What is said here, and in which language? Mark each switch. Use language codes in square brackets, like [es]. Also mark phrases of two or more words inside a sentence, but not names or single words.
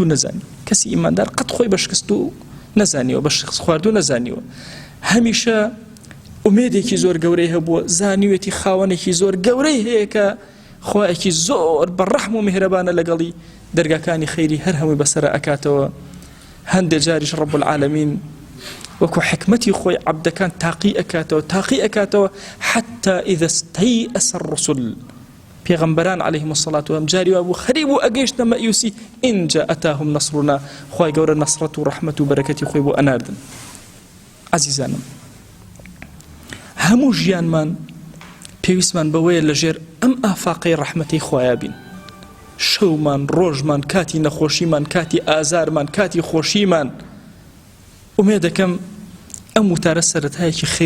[ckb] نەزانی کەسی ئیماندار قەت خۆی بە شکست و نەزانیوە بە شکست خواردو نەزانیوە هەمیشە ئومێدێکی زۆر گەورەی هەبووە زانیوێتی خاوەنێکی زۆر گەورەی هەیە کە خوایەکی زۆر بە ڕەحم و میهرەبانە لەگەڵی دەرگاکانی خەیری هەر هەمووی بەسەرە ئەکاتەوە هەندێک جاریش [ar] ڕەب العالەمین [ckb] وەکو حکمەتی خۆی عەبدەکان تاقی ئەکاتەوە [ar] حتى إذا استيأس الرسل [ckb] پێغەمبەران [ar] عليهم الصلاة والسلام [ckb] جاری وابوو خەریب و ئەگەیشتە مەئیوسی [ar] إن جاءتهم نصرنا [ckb] خوای گەورە نەسرەت و ڕەحمەت و بەرەکەتی خۆی بۆ ئەناردن عەزیزانم هەموو ژیانمان پێویستمان بەوەیە لەژێر ئەم ئافاقەی ڕەحمەتەی خوایە بین شەومان ڕۆژمان کاتی نەخۆشیمان کاتی ئازارمان کاتی خۆشیمان ئومێد دەکەم ئەم وتارە سەرەتایەکی خێر